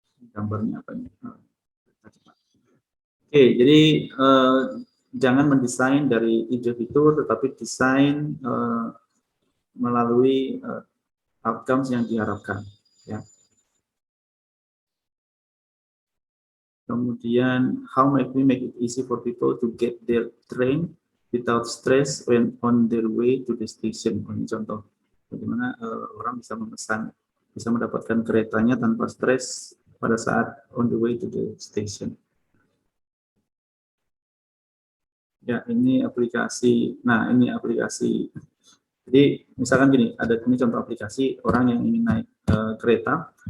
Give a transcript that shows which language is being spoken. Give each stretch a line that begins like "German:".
Indonesian: Gambarnya apa ini? Oke, jadi jangan mendesain dari ide fitur, tetapi desain melalui outcomes yang diharapkan. Ya.
English: Kemudian, how might we make it easy for people to get their train without stress when on their way to the station?
Indonesian: Ini contoh, bagaimana orang bisa memesan, bisa mendapatkan keretanya tanpa stres pada saat
English: on the way to the station.
Indonesian: Ya, ini aplikasi. Nah, ini aplikasi. Jadi, misalkan gini, ada ini contoh aplikasi orang yang ingin naik kereta.